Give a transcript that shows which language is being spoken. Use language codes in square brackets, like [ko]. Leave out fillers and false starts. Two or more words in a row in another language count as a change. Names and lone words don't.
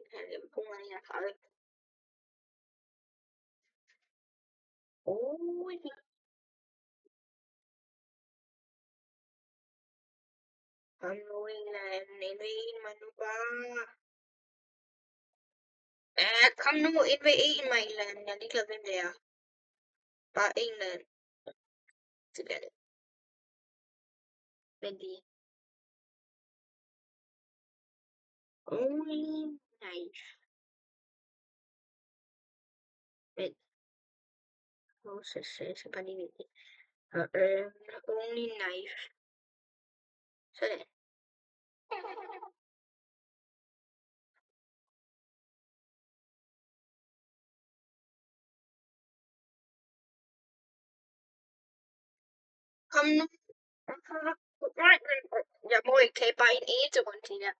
[da] Han er 131. Kom nu, en eller anden. Invader mig nu bare. Ja, kom nu, invader mig en eller anden. Jeg er ligeglad, hvem det er. Bare en eller anden. Det bliver det. Men det [en] only knife. [da] Men, Moses, jeg skal bare lige vide det. [en] Only knife. [da] Sådan. Kom nu. Jeg må ikke tage bare en eneste runde til jer.